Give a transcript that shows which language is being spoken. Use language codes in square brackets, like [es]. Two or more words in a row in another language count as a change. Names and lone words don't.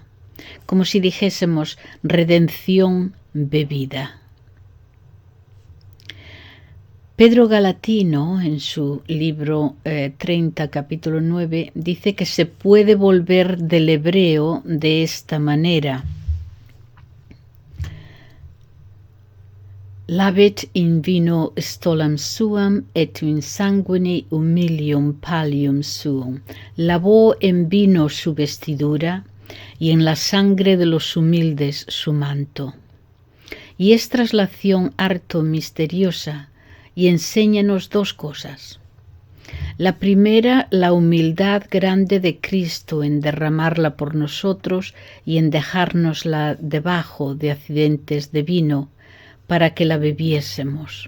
[es] Como si dijésemos: redención bebida. Pedro Galatino, en su libro 30, capítulo 9, dice que se puede volver del hebreo de esta manera: [la] Lavit in vino stolam suam et in sanguine humilium pallium suum. [es] Lavó en vino su vestidura y en la sangre de los humildes su manto. Y es traslación harto misteriosa, y enséñanos dos cosas. La primera, la humildad grande de Cristo en derramarla por nosotros y en dejárnosla debajo de accidentes de vino, para que la bebiésemos.